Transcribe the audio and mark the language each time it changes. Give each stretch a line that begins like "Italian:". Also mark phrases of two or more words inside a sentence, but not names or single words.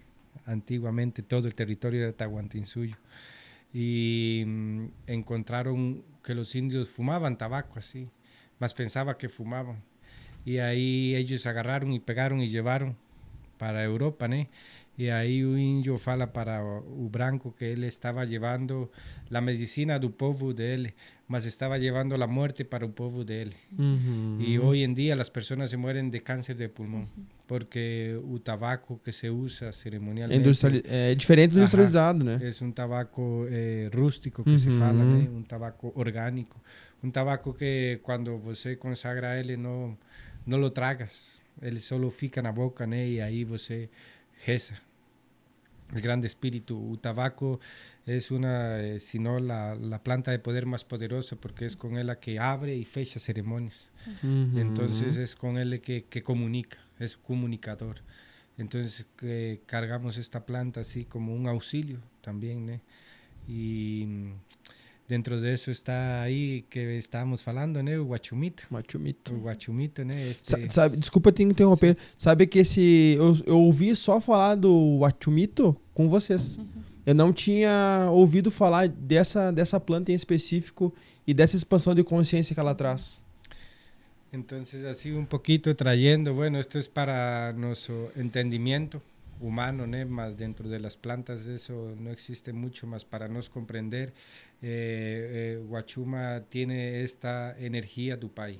Spanish: Antiguamente todo el territorio era Tahuantinsuyo. Y encontraron que los indios fumaban tabaco así, mas pensaba que fumaban. Y ahí ellos agarraron y pegaron y llevaron para Europa, ¿no? Y ahí un indio
Portuguese: fala para o branco
Spanish: que él estaba llevando la medicina del pueblo de él, mas estaba llevando la muerte para el pueblo de él. Y hoy en día las personas se mueren de cáncer de pulmón porque el tabaco que se usa ceremonialmente
Portuguese: é diferente do industrializado, né?
Spanish: Es un tabaco rústico que se fala, ¿no? Un tabaco orgánico, un tabaco que cuando você consagra a él no lo tragas,
Portuguese: ele solo fica na boca, né? E aí você reza.
Spanish: El grande espíritu. O tabaco es una, si no la planta de poder más poderosa, porque es con ella que abre y fecha ceremonias. Entonces es con él que comunica, es comunicador. Entonces cargamos esta planta así como un auxilio también, ¿no? Y dentro de eso está
Portuguese: aí que estábamos falando, né? O Guachumito. O Guachumito, né? Sabe, desculpa te interromper. Sabe que eu ouvi só falar do Guachumito com vocês. Eu não tinha ouvido falar dessa planta em específico e dessa expansão de consciência que ela traz.
Spanish: Entonces, así un poquito trayendo, bueno, esto es para nuestro entendimiento humano, ¿no? Más dentro de las plantas eso no existe mucho más para nos comprender. Guachuma tiene esta energía
Portuguese: do Pai.